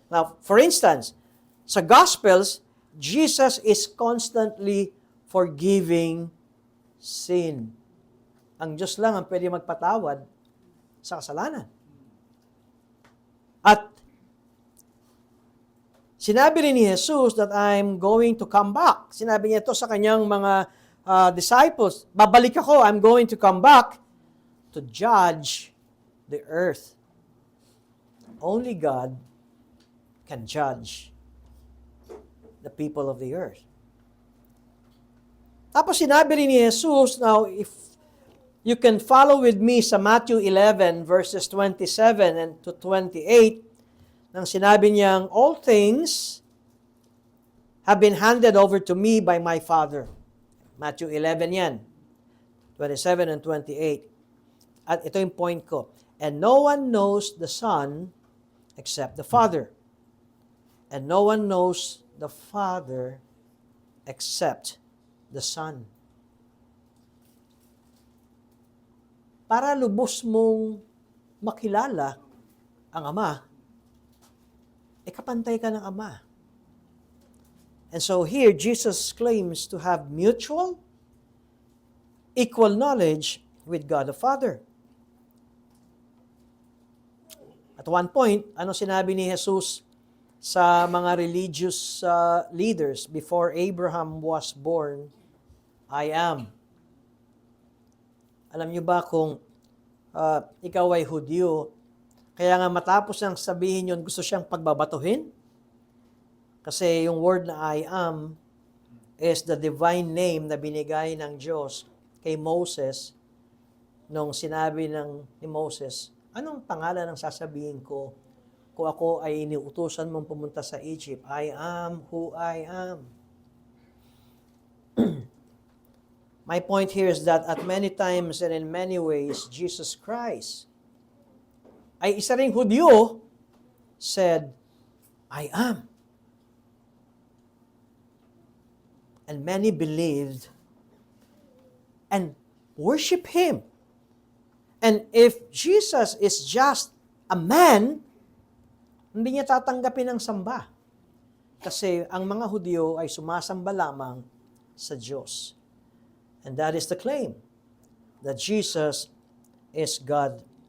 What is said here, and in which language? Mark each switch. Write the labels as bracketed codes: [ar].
[en] Now, for instance, sa Gospels, Jesus is constantly forgiving sin. [tl] Ang Diyos lang ang pwede magpatawad sa kasalanan. At sinabi rin ni [en] Jesus that I'm going to come back. [tl] Sinabi niya ito sa kanyang mga disciples. Babalik ako, [en] I'm going to come back to judge the earth. Only God can judge the people of the earth. [tl] Tapos sinabi rin ni [en] Jesus, now if you can follow with me sa Matthew 11 verses 27 and to 28, [tl] nang sinabi niyang, [en] all things have been handed over to me by my Father. [tl] Matthew 11 yan, 27 and 28. At ito yung point ko. [en] And no one knows the Son except the Father. And no one knows the Father except the Son. [tl] Para lubos mong makilala ang Ama, kapantay ka ng Ama. [en] And so here, Jesus claims to have mutual, equal knowledge with God the Father. At one point, [tl] ano sinabi ni Jesus sa mga [en] religious leaders, before Abraham was born, I am. [tl] Alam niyo ba kung ikaw ay Hudyo, kaya nga matapos niyang sabihin yun, gusto siyang pagbabatuhin? Kasi yung word na [en] I am is the divine name [tl] na binigay ng Diyos kay Moses nung sinabi ni Moses, anong pangalan ang sasabihin ko kung ako ay iniutusan mong pumunta sa Egypt? [en] I am who I am. My point here is that at many times and in many ways, Jesus Christ [tl] ay isa ring Hudyo [en] said, I am. And many believed and worship Him. And if Jesus is just a man, [tl] hindi niya tatanggapin ang samba. Kasi ang mga Hudyo ay sumasamba lamang sa Diyos. [en] And that is the claim, that Jesus is God.